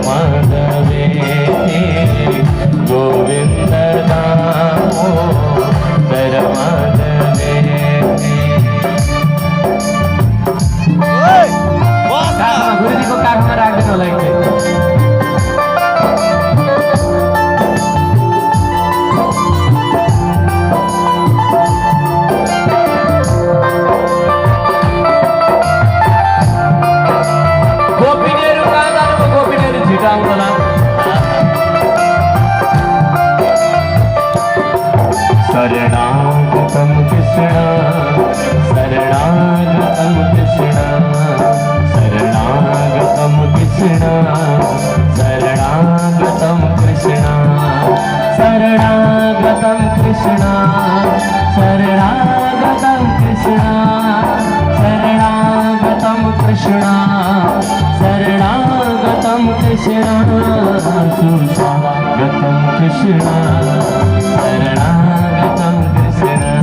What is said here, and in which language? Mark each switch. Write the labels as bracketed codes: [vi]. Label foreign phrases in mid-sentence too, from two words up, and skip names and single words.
[sa] माधवे गोविंद दामोदर माधवे। [ne] गुरुजीको काखमा राख्दैन होला एकचोटि। गोपिनीहरू कहाँ जानुभयो? गोपिनीहरू छिटो आउँछ होला। [sa] शरणागतं कृष्ण शरणागतं कृष्ण शरणागतं कृष्ण शरणागतं कृष्ण शरणागतं कृष्ण शरणागतं कृष्ण शरणागतं कृष्ण शरणागतं कृष्ण सुस्वागतं कृष्ण शरणागतं कृष्ण।